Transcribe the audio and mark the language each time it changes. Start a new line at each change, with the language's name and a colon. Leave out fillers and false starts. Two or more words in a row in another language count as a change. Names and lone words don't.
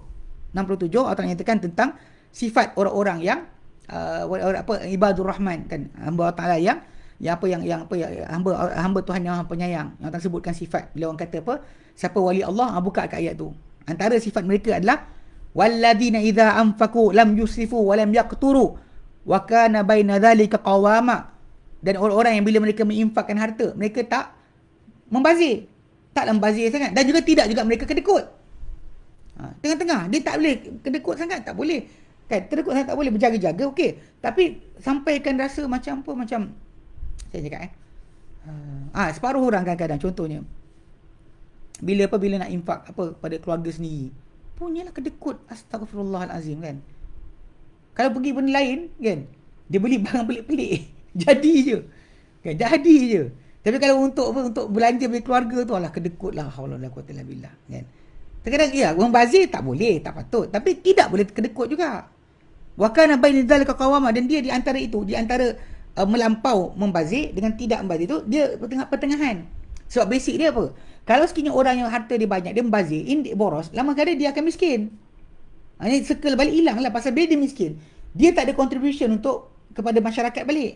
Malay: 67 Allah Ta'ala nyatakan tentang sifat orang-orang yang
Arabic: عباد الرحمن
Malay: kan, hamba Allah Ta'ala yang hamba Tuhan yang penyayang. Yang Allah sebutkan sifat. Bila orang kata siapa wali Allah, buka kat ayat tu. Antara sifat mereka adalah
Arabic: والذين إذا أنفقوا لم يسرفوا ولم يقتروا وكان بين ذلك قواما.
Malay: Dan orang-orang yang bila mereka menginfakkan harta, mereka tak membazir. Taklah membazir sangat. Dan juga tidak juga mereka kedekut. Tengah-tengah. Dia tak boleh kedekut sangat. Tak boleh. Kan? Kedekut sangat tak boleh. Berjaga-jaga. Okey. Tapi sampaikan rasa macam saya cakap separuh orang kadang-kadang contohnya bila nak infak pada keluarga sendiri, punyalah kedekut, astagfirullahalazim kan. Kalau pergi benda lain kan, dia beli barang pelik-pelik. Jadi je. Tapi kalau untuk belanja bagi keluarga tu, alah kedekut lah,
Arabic: حول ولا قوة إلا بالله kan.
Malay: Terkadang orang bazir tak boleh, tak patut, tapi tidak boleh kedekut juga.
Arabic: وكان بين ذلك قواما,
Malay: dan dia di antara itu, di antara melampau membazir dengan tidak membazir tu, dia pertengahan. Sebab basic dia apa? Kalau sekiranya orang yang harta dia banyak, dia membazir, boros, lama kali dia akan miskin. Ini circle balik hilang lah. Pasal bila dia miskin, dia tak ada contribution kepada masyarakat balik.